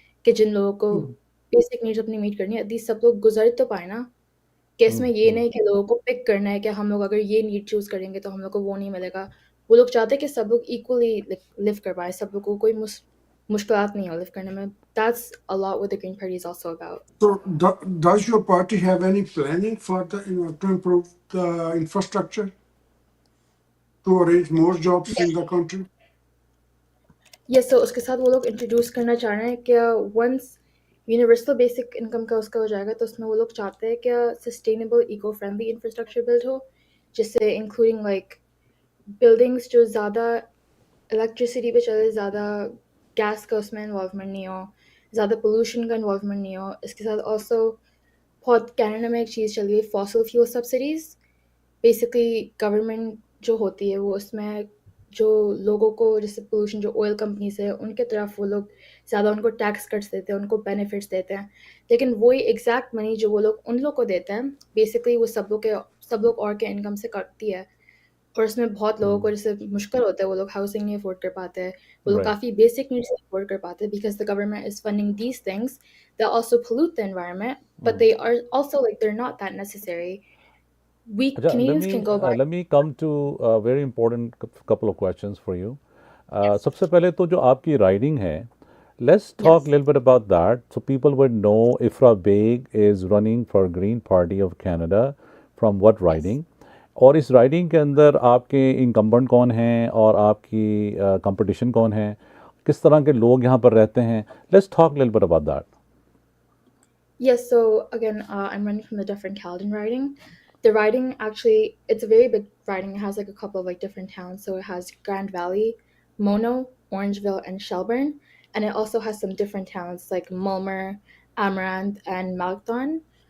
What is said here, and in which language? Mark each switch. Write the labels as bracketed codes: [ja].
[hi] कि जिन लोगों को बेसिक नीड्स अपनी मीट करनी है एट लीस्ट सब लोग गुजर तो पाए ना. कि इसमें ये नहीं कि लोगों को पिक करना है कि हम लोग अगर ये नीड चूज़ करेंगे तो हम लोग को वो नहीं मिलेगा. वो लोग चाहते हैं कि सब लोग इक्वली लिव कर पाएँ, सब लोगों को कोई मुश्किलात नहीं हो लिव करने में. [en] That's a lot what the green party is also about. So, does your party have any planning for to improve the infrastructure to arrange more jobs in the country? [hi] Yes, तो उसके साथ वो लोग introduce करना चाह रहे हैं कि वंस यूनिवर्सल बेसिक इनकम का उसका हो जाएगा तो उसमें वो लोग चाहते हैं कि sustainable eco friendly infrastructure build हो, जिससे इंक्लूडिंग लाइक बिल्डिंग्स जो ज़्यादा इलेक्ट्रिसिटी पे चले, ज़्यादा गैस का उसमें इन्वॉल्वमेंट नहीं हो, ज़्यादा पोल्यूशन का इन्वॉल्वमेंट नहीं हो. इसके साथ ऑल्सो बहुत कनाडा में एक चीज़ चल रही है fossil fuel subsidies. Basically government जो होती है वो उसमें जो लोगों को जैसे पोल्यूशन जो ऑयल कंपनीज़ है उनके तरफ वो लोग ज़्यादा उनको टैक्स कट्स देते हैं, उनको बेनिफिट्स देते हैं। लेकिन वही एग्ज़ैक्ट मनी जो वो लोग उन लोग को देते हैं, बेसिकली वो सब लोग और के इनकम से कटती है। और उसमें बहुत लोगों को जैसे मुश्किल होता है, वो लोग हाउसिंग नहीं अफ़ोर्ड कर पाते हैं, वो लोग राइट। काफ़ी बेसिक नीड्स नहीं अफ़ोर्ड कर पाते [en] Because the government is funding these things that also pollute the environment, but they are also like they're not that necessary. We [hi] अच्छा, [en] Canadians can go by. let me come to a very important couple of questions for you. Yes. [hi] सबसे पहले तो जो आपकी riding है, [en] let's talk a Yes. little bit about that so people would know Ifra Beg is running for Green Party of Canada from what Yes. [hi] riding, और इस riding के अंदर आपके इनकम्बेंट कौन हैं और आपकी कंपटीशन कौन है, किस तरह के लोग यहाँ पर रहते हैं. [en] Let's talk a little bit about that. Yes, so again, I'm running from the different Caledon riding. The riding actually, it's a very big riding. It has like a couple of like different towns. So it has Grand Valley, Mono, Orangeville, and Shelburne. And it also has some different towns like Mulmer, Amaranth, and Malton.